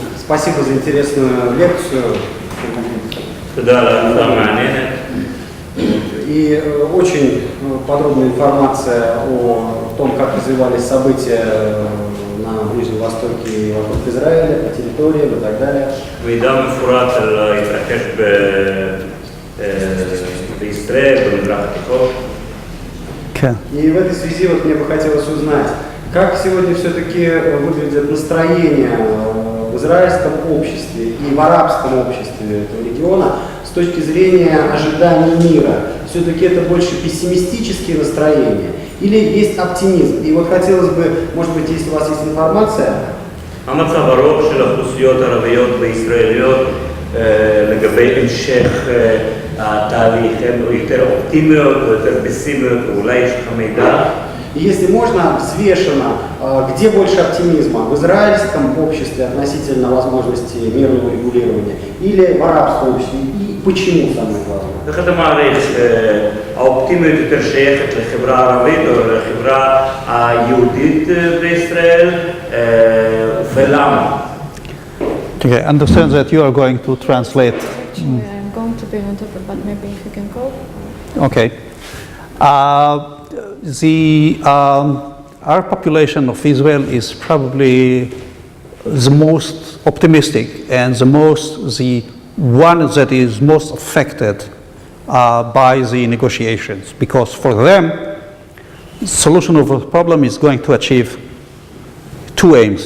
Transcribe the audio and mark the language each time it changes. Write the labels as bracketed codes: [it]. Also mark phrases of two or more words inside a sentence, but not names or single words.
[ru] Спасибо за интересную лекцию. И очень подробная информация о том, как развивались события на Ближнем Востоке и вокруг Израиля, по территориям и так далее. [he] בישראל, במזרח התיכון. כן. [ru] И в этой связи вот мне бы хотелось узнать, как сегодня все-таки выглядят настроения в израильском обществе и в арабском обществе этого региона с точки зрения ожиданий мира. Все-таки это больше пессимистические настроения или есть оптимизм? И вот хотелось бы, может быть, если у вас есть информация, [he] המצב הרוב של האוכלוסיות הערביות וישראליות לגבי המשך התהליך הן יותר אופטימיות או יותר פסימיות, ואולי יש לך מידע? [ru] и если можно, взвешенно, где больше оптимизма? В израильском обществе относительно возможности мирного регулирования или в арабском обществе? И почему, самое главное? [he] איך אתה מעריך, האופטימיות יותר שייכת לחברה הערבית או לחברה היהודית בישראל, ולמה? [en] Okay, I understand that you are going to translate. Actually, I'm going to be an interpreter, but maybe if you can go. Okay. Our population of Israel is probably the most optimistic and the one that is most affected by the negotiations, because for them, solution of the problem is going to achieve two aims.